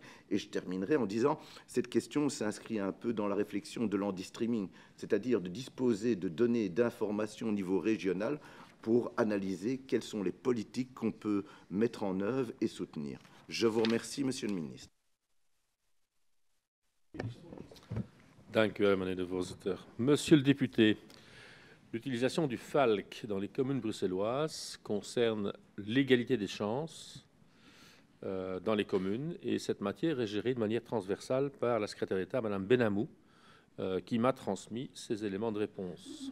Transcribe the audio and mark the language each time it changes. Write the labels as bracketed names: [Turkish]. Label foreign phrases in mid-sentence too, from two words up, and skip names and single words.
[French] Et je terminerai en disant, cette question s'inscrit un peu dans la réflexion de l'handi-streaming, c'est-à-dire de disposer de données et d'informations au niveau régional pour analyser quelles sont les politiques qu'on peut mettre en œuvre et soutenir. Je vous remercie, Monsieur le Ministre. [Dutch] Dank u wel, meneer de voorzitter. [French] Monsieur le député, l'utilisation du FALC dans les communes bruxelloises concerne l'égalité des chances dans les communes et cette matière est gérée de manière transversale par la secrétaire d'État, Madame Benamou, qui m'a transmis ces éléments de réponse.